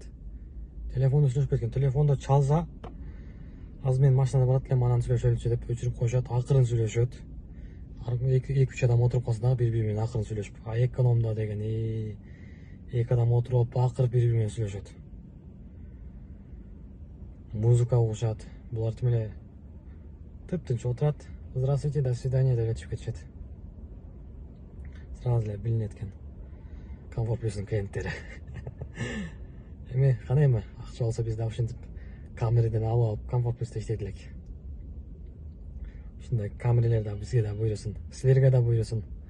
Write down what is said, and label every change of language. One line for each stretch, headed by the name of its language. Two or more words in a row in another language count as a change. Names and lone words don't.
Kyrgyz: Телефонду сүйлөшпөйт экен. Телефондо чалса, азыр мен машинада барат элем, анан сүйлөшөлүчү деп өчүрүп коюшат, акырын сүйлөшөт. эки үч адам отуруп калса дагы бири бири менен акырын сүйлөшүп, а экономда деген эки адам отуруп алып акырып бири бири менен сүйлөшөт, музыка угушат. Булар тим эле тыптынч отурат,
Russian: здравствуйте, до свидания
Kyrgyz: деп өтүп кетишет. Сразу эле билинет экен Комфорт Плюстун клиенттери. Эми кандай эми акча болсо биз дагы ушинтип камераден алып Комфорт Плюста иштейт элек. Ушундай камералер да бизге да буйрусун, силерге да буйрусун.